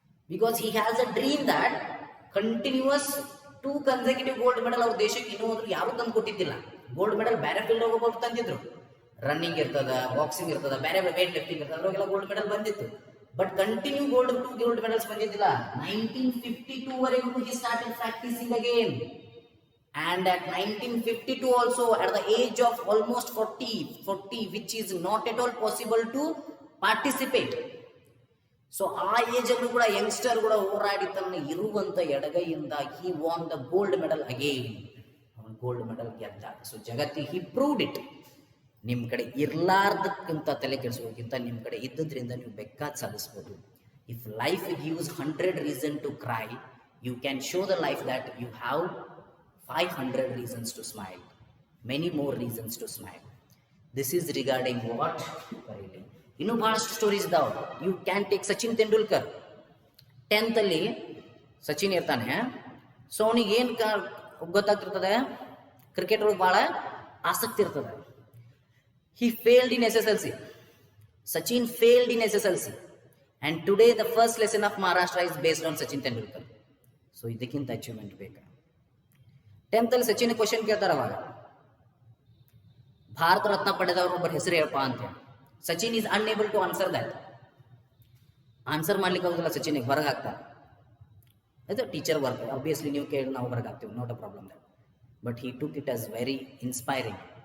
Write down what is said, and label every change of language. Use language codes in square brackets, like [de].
[en] Because he has a dream that continuous 2 consecutive gold medal [kn] ಅವ್ರ ದೇಶಕ್ಕೆ ಇನ್ನೂ ಹೋದ್ರು ಯಾರು ತಂದು ಕೊಟ್ಟಿದ್ದಿಲ್ಲ. ಗೋಲ್ಡ್ ಮೆಡಲ್ ಬೇರೆ ಫೀಲ್ಡ್ ಹೋಗೋರು ತಂದಿದ್ರು. ರನ್ನಿಂಗ್ ಇರ್ತದ, ಬಾಕ್ಸಿಂಗ್ ಇರ್ತದ, ಬೇರೆ ವೇಟ್ ಲಿಫ್ಟಿಂಗ್ ಇರ್ತದ, ಅದ್ರಾಗೆಲ್ಲ ಗೋಲ್ಡ್ ಮೆಡಲ್ ಬಂದಿತ್ತು. But continue 2 gold medals ಬಂದಿದ್ದಿಲ್ಲ. [en] 1952 [kn] ವರೆಗೂ [en] he started practicing again. And at 1952 also, at the age of almost 40, which is not at all possible to participate. [kn] So ಆ ಏಜಲ್ಲೂ ಕೂಡ youngster ಕೂಡ ಹೋರಾಡಿ ತನ್ನ ಇರುವಂಥ ಎಡಗೈಯಿಂದ [en] He won the gold medal again. [kn] ಅವನು gold medal ಗೆದ್ದ. So ಜಗತ್ತಿಗೆ [en] He proved it. [kn] ನಿಮ್ಮ ಕಡೆ ಇರ್ಲಾರ್ದಕ್ಕಿಂತ ತಲೆ ಕೆಡಿಸೋಕ್ಕಿಂತ ನಿಮ್ಮ ಕಡೆ ಇದ್ದದ್ರಿಂದ ನೀವು ಬೇಕಾದ ಸಾಧಿಸ್ಬೋದು. [en] If life gives 100 reason to cry, you can show the life that you have 500 reasons to smile, many more reasons to smile. This is regarding what ಕರೀಲಿ. [kn] ಇನ್ನೂ ಬಹಳಷ್ಟು ಸ್ಟೋರೀಸ್ ಇದಾವೆ. [en] you can take [kn] Sachin Tendulkar. 10th ಅಲ್ಲಿ ಸಚಿನ್ ಇರ್ತಾನೆ. So ಅವನಿಗೆ ಏನು ಗೊತ್ತಾಗ್ತಿರ್ತದೆ, cricket ಒಳಗೆ ಭಾಳ ಆಸಕ್ತಿ ಇರ್ತದೆ. [en] He failed in SSLC. Sachin failed in SSLC. And today the first lesson of Maharashtra is based on Sachin Tendulkar. [kn] So ಇದಕ್ಕಿಂತ ಅಚೀವ್ಮೆಂಟ್ ಬೇಕಾ? 10th ಅಲ್ಲಿ ಸಚಿನ್ ಕ್ವಶನ್ ಕೇಳ್ತಾರ, ಅವಾಗ ಭಾರತ ರತ್ನ ಪಡೆದವರು ಒಬ್ಬರ ಹೆಸರು ಹೇಳಪ್ಪ ಅಂತ ಹೇಳಿ. Sachin [en] Is unable to answer that. [kn] Answer ಮಾಡ್ಲಿಕ್ಕೆ ಹೋಗುದಿಲ್ಲ, ಸಚಿನ್ಗೆ ಹೊರಗೆ ಹಾಕ್ತಾರೆ. ಅದು ಟೀಚರ್ ವರ್ಕ್, ಆಬ್ವಿಯಸ್ಲಿ ನೀವು ಕೇಳಿ ನಾವು ಹೊರಗೆ ಹಾಕ್ತೀವಿ, [en] Not a problem that. But he took it as very inspiring.